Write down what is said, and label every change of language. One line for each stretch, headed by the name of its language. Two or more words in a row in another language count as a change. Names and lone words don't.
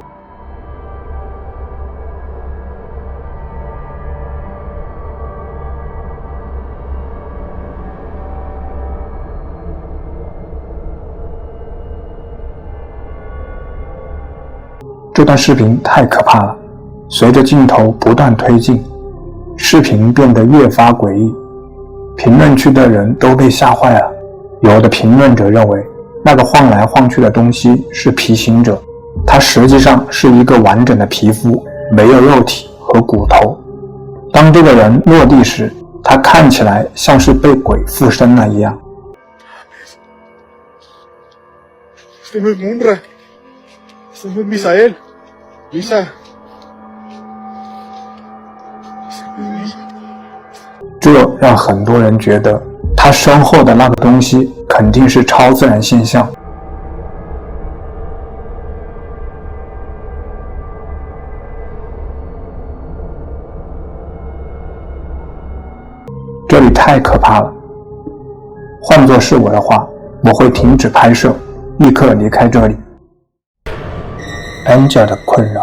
Chinese: 这段视频太可怕了，随着镜头不断推进，视频变得越发诡异，评论区的人都被吓坏了。有的评论者认为，那个晃来晃去的东西是皮行者，它实际上是一个完整的皮肤，没有肉体和骨头。当这个人落地时，他看起来像是被鬼附身了一样。
Spanish: Este no es Munra. Este no es Misael. Lisa.
Chinese: 这让很多人觉得，他身后的那个东西肯定是超自然现象。这里太可怕了，换作是我的话，我会停止拍摄，立刻离开这里。Angel 的困扰。